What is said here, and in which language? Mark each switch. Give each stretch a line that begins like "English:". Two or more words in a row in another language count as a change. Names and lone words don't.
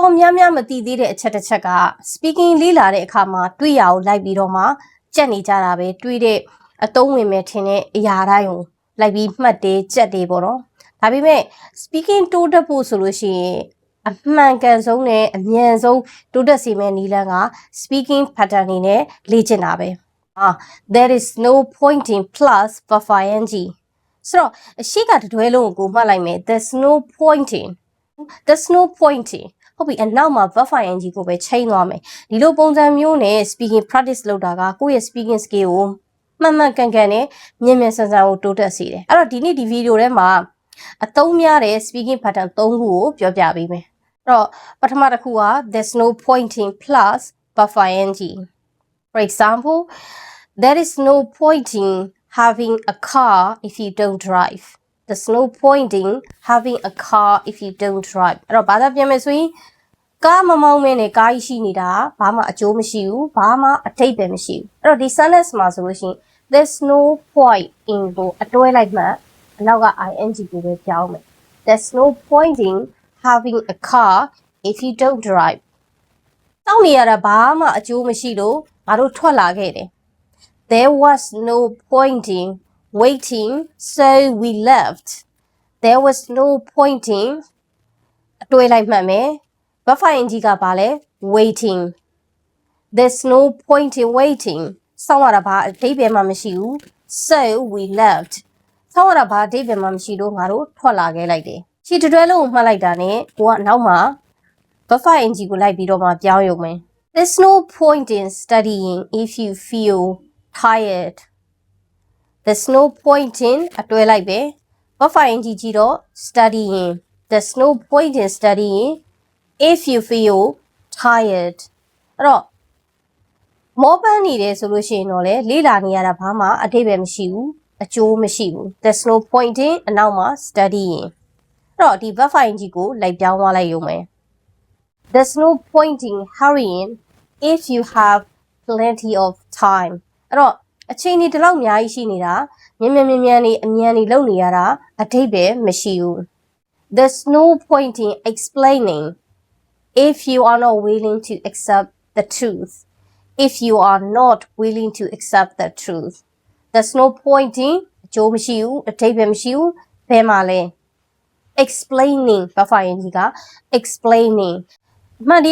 Burmese: များများမသိသေးတဲ့အချက်တစ်ချက်က speaking လေ့လာတဲ့အခါမှာတွေ့ရအောင်လိုက်ပြီးတော့မှကြက်နေကြတာပဲတွေ့တဲ့အသုံးဝင်မဲ့ထင်တဲ့အရာတိုင်းကိုလိုက်ပြီးမှတ်တယ်ကြက်တယ်ပေါ့နော်ဒါပေမဲ့ speaking တိုးတက်ဖို့ဆိုလို့ရှိရင်အမှန်ကန်ဆုံးနဲ့အမြန်ဆုံးတိုးတက်စေမယ့်နည်းလမ်းက
English: speaking pattern
Burmese: နေနဲ့လေ့ကျင့်တာပဲ
English: there is no pointing plus buffer ing
Burmese: ဆိုတော့အရှိကတတွဲလုံးကိုမှတ်လိုက်မယ်
English: there's no pointing
Burmese: ဟုတ်ပြီအနောက်မှာ
English: buffer ing
Burmese: ကိုပဲချိန်သွားမယ်ဒီလိုပုံစံမျိုးနဲ့
English: speaking practice
Burmese: လုပ်တာကကိုယ့်ရဲ့
English: speaking skill
Burmese: ကိုမှန်မှန်ကန်ကန်နဲ့မြန်ဆန်ဆန်ကိုတိုးတက်စေတယ်အဲ့တော့ဒီနေ့ဒီဗီဒီယိုထဲမှာအသုံးများတဲ့
English: speaking pattern
Burmese: 3ခုကိုပြောပြပေးမယ်အဲ့တော့ပထမတစ်ခုက
English: there's no pointing plus buffer ing for example there is no pointing having a car if you don't drive there's no pointing having a car if you don't drive
Burmese: အဲ့တော့ဘာသာပြန်မယ်ဆိုရင်ကားမမောင်းမဲနဲ့ကားရှိနေတာဘာမှအကျိုးမရှိဘူးဘာမှ အထိပ္ပယ်မရှိဘူးအဲ့တော့ဒီ sentence မှာဆိုလို့ရှိရင်
English: there's no point in
Burmese: ကိုအတွဲလိုက်မှအနောက်က ing ကိုပဲပြောင်းမယ်
English: there's no point in having a car if you don't drive
Burmese: တောင်းနေရတာဘာမှအကျိုးမရှိလို့ငါတို့ထွက်လာခဲ့တယ်
English: there was no point in waiting so we left there was no point in
Burmese: အတွဲလိုက်မှတ်မယ်
English: buffer ing
Burmese: ကဘာလဲ
English: waiting there's no point in waiting
Burmese: စောင့်ရတာဘာအဓိပ္ပာယ်မှမရှိဘူး
English: so we left
Burmese: စောင့်ရတာဘာအဓိပ္ပာယ်မှမရှိလို့ငါတို့ထွက်လာခဲ့လိုက်တယ်ခြေတွဲလုံးကိုမှတ်လိုက်တာနဲ့ကိုကနောက်မှာ
English: buffer ing
Burmese: ကိုလိုက်ပြီးတော့မှပြောင်းရုံပဲ
English: there's no point in studying if you feel tired there's no point in
Burmese: အတွဲလိုက်ပဲ
English: buffer ing
Burmese: ကြီးတော့
English: studying there's no point in studying if you feel tired
Burmese: အဲ့တော့မောပန်းနေတယ်ဆိုလို့ရှိရင်တော့လေ့လာနေရတာဘာမှအဓိပ္ပာယ်မရှိဘူးအကျိုးမရှိဘူး
English: there's no point in
Burmese: အနောက်မှာ studying အဲ့တော့ဒီ
English: buffer ing
Burmese: ကိုလိုက်ပြောင်းသွားလိုက်ရုံပဲ
English: there's no point in hurrying if you have plenty of time
Burmese: အဲ့တော့အချိန်ဒီလောက်အများကြီးရှိနေတာမြန်နေအမြန်နေလုပ်နေရတာအဓိပ္ပာယ်မရှိဘူး
English: there's no point in explaining if you are not willing to accept the truth if you are not willing to accept the truth there's no point in
Burmese: အကျိုးမရှိဘူးအဓိပ္ပာယ်မရှိဘူးဘယ်မှာလဲ
English: explaining buffer ing က explaining မှန်